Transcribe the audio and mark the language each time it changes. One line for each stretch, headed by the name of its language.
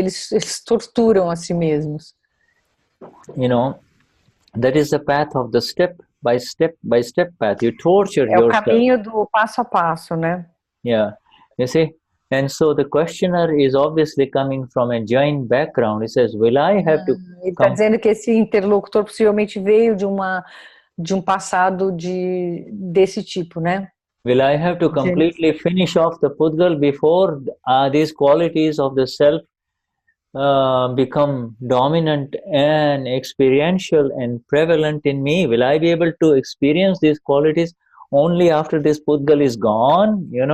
Portuguese: Eles torturam a si mesmos.
English: That is the path of the step by step path. You torture yourself.
Portuguese: É o caminho do passo a passo, né?
English: Yeah. You see. And so the questioner is obviously coming from a Jain background. He says, will I have to...
Portuguese: Ele está dizendo que esse interlocutor possivelmente veio de um passado desse tipo, né?
English: Will I have to completely finish off the Pudgal before these qualities of the self become dominant and experiential and prevalent in me? Will I be able to experience these qualities only after this Pudgal is gone?